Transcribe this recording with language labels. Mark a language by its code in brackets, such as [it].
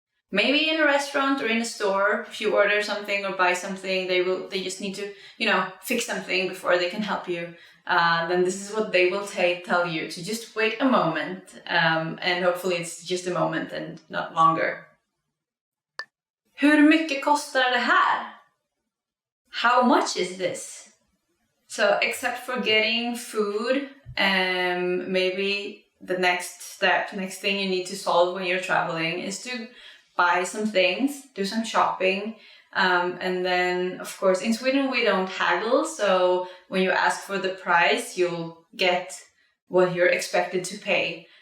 [en] Maybe in a restaurant or in a store, if you order something or buy something, they just need to, fix something before they can help you. Then this is what they will tell you, to just wait a moment. And hopefully it's just a moment and not longer. [sv] Hur mycket kostar det här? [en] How much is this? So except for getting food, maybe the next thing you need to solve when you're traveling is to buy some things, do some shopping. And then, of course, in Sweden we don't haggle, so when you ask for the price, you'll get what you're expected to pay.